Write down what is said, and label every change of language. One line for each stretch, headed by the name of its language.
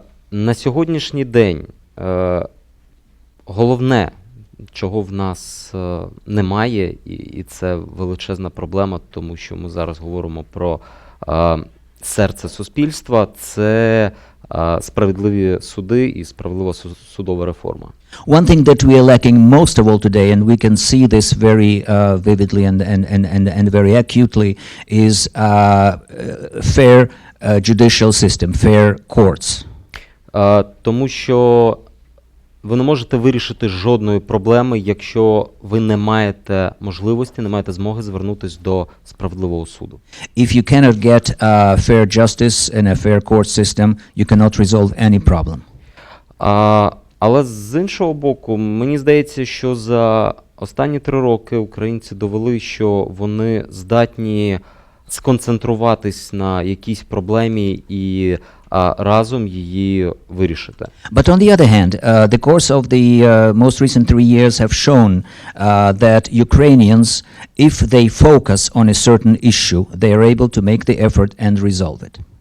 Ukrainian: На сьогоднішній день головне, чого в нас немає, і це величезна проблема, тому що ми зараз говоримо про серце суспільства, це справедливі суди і справедлива судова реформа.
English: One thing that we are lacking most of all today, and we can see this very vividly and very acutely, is fair judicial system, fair courts.
Ukrainian: Тому що ви не можете вирішити жодної проблеми, якщо ви не маєте можливості, не маєте змоги звернутися до справедливого суду.
English: If you cannot get fair justice in a fair court system, you cannot resolve any problem.
Ukrainian: Але з іншого боку, мені здається, що за останні 3 роки українці довели, що вони здатні сконцентруватись на якійсь проблемі і разом її вирішити.
English: But on the other hand, the course of the most recent 3 years have shown that Ukrainians, if they focus on a certain issue, they are able to make the effort and resolve it.